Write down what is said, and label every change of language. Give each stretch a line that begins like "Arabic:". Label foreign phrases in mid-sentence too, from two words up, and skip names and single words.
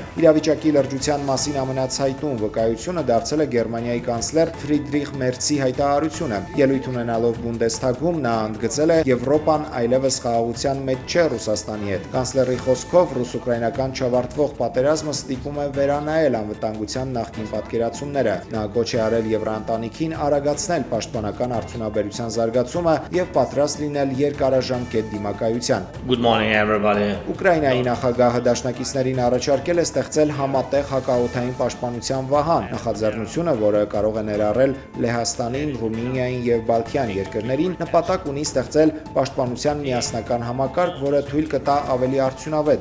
Armenian: Իրավիճակի լրջության մասին ամենացայտուն վկայությունը դարձել է Գերմանիայի կանցլեր Ֆրիդրիխ Մերցի հայտարարությունը։ Ելույթ ունենալով Բունդեսթագում նա ընդգծել է Եվրոպան այլևս խաղաղության մեջ չէ Ռուսաստանի հետ։ Կանցլերի խոսքով ռուս-ուկրաինական չավարտվող պատերազմը ստիպում է վերանայել անվտանգության նախկին պատկերացումները։ Նա գոչ է արել Եվրաընտանիքին արագացնել պաշտպանական արդյունաբերության զարգացումը եւ պատրաստ լինել երկարաժամկետ դիմակայության։
English: Good morning everybody.
Armenian: Ուկրաինայի նախագահը դաշնակիցներին առաջարկել է ստեղծել համատեղ հակաօդային պաշտպանության վահան, նախաձեռնությունը, որը կարող է ներառել Լեհաստանին, Ռումինիային եւ Բալթյան երկրներին, նպատակ ունի ստեղծել պաշտպանության միասնական համակարգ, որը թույլ կտա ավելի արդյունավետ